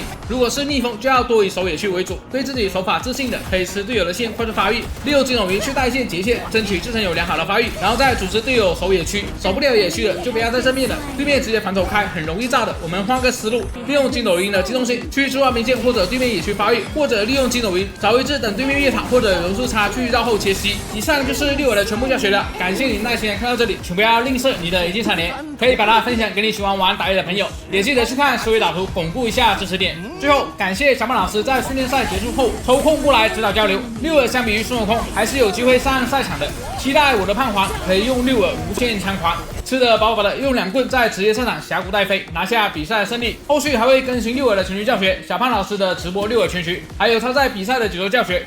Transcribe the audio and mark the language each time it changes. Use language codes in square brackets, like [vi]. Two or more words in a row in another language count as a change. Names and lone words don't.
[zh] 如果是逆風，就要多以守野區為主，對自己手法自信的，可以吃隊友的線快速發育，利用筋斗雲去帶線截線，爭取自身有良好的發育，然後再組織隊友守野區，守不了野區的就不要在正面了，對面直接反手開很容易炸的。我們換個思路，利用筋斗雲的機動性去置換兵線或者對面野區發育，或者利用筋斗雲找位置等對面越塔或者柔術差去繞後切息。以上就是六耳的全部教學了，感謝你耐心看到這裡，請不要吝啬你的1鍵3连，可以把它分享給你喜歡玩打野的朋友，也記得去看思維導圖鞏固一下支持點。最後感謝小胖老師在訓練賽結束後抽空過來指導交流。六耳相比於孫悟空還是有機會上賽場的，期待我的胖皇可以用六耳無限猖狂，吃得飽飽的，用2棍在職業賽場峽谷帶飛，拿下比賽的勝利。後續還會更新六耳的全局教學，小胖老師的直播六耳全局，還有他在比賽的節奏教學。